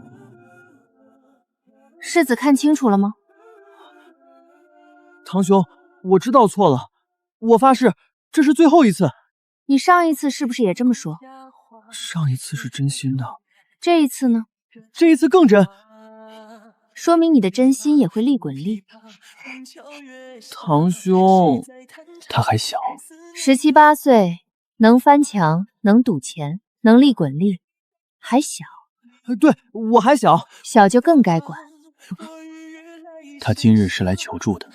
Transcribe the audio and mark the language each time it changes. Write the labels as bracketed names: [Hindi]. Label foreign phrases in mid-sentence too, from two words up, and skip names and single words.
[Chinese] 世子看清楚了嗎？堂兄，我知道錯了，我發誓這是最後一次。你上一次是不是也這麼說？上一次是真心的。這一次呢？這一次更真。說明你的真心也會利滾利。堂兄，他還小，17、18歲，能翻牆，能賭錢，能利滾利，還小。對，我還小，小就更該管。他今日是來求助的，